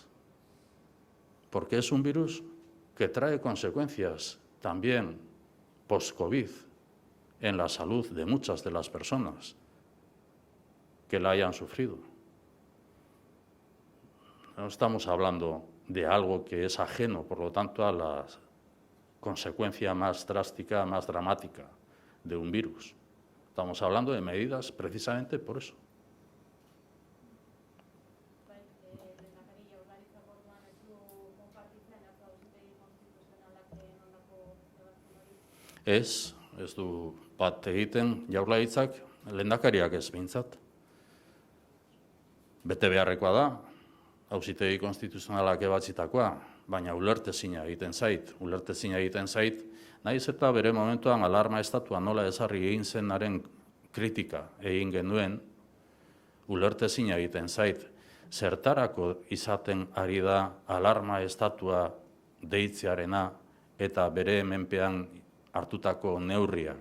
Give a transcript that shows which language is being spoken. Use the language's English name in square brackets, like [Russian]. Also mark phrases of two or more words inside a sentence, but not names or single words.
[Spanish] Porque es un virus que trae consecuencias también post-COVID en la salud de muchas de las personas que la hayan sufrido. No estamos hablando de algo que es ajeno, por lo tanto, a la consecuencia más drástica, más dramática de un virus. Estamos hablando de medidas precisamente por eso. [Basque] Ez du bat egiten Jaurlaritzak, lehendakariak ez behintzat. Bete beharrekoa da, Auzitegi Konstituzionalak ebatzitakoa, baina ulertezina egiten zait, nahiz eta bere momentuan alarma estatua nola ezarri egin zenaren kritika egin genuen, ulertezina egiten zait, zertarako izaten ari da alarma estatua deitzearena eta bere menpean hartutako neurriak.